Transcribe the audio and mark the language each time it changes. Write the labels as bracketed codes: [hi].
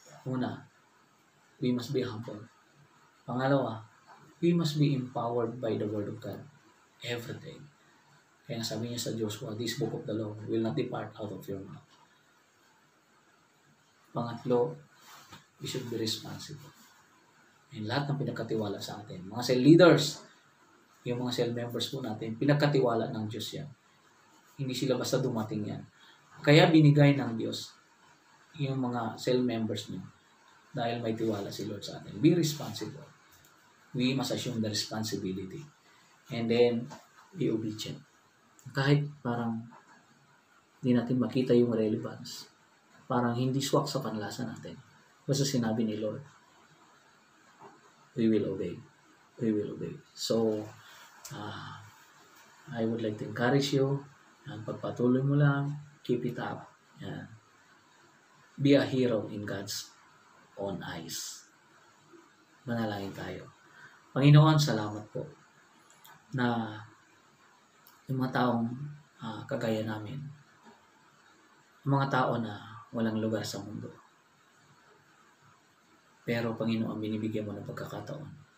[en] Una, we must be humble. Pangalawa, we must be empowered by the Word of God every day. [tl] Kaya sabi niya sa Joshua, [en] this book of the law will not depart out of your mouth. Pangatlo, we should be responsible. [tl] And lahat ng pinagkatiwala sa atin, mga cell leaders, yung mga cell members po natin, pinagkatiwala ng Diyos yan. Hindi sila basta dumating yan. Kaya binigay ng Diyos yung mga cell members niyo dahil may tiwala si Lord sa atin. [en] Be responsible. We must assume the responsibility. And then, be obedient. [tl] Kahit parang hindi natin makita yung relevance. Parang hindi swak sa panlasa natin. Basta sinabi ni Lord, [en] we will obey. We will obey. So, I would like to encourage you. [tl] Pagpatuloy mo lang, [en] keep it up. Yan. Be a hero in God's own eyes. [tl] Manalangin tayo. Panginoon, salamat po na yung mga taong kagaya namin, yung mga tao na walang lugar sa mundo, Pero Panginoon, binibigyan mo ng pagkakataon.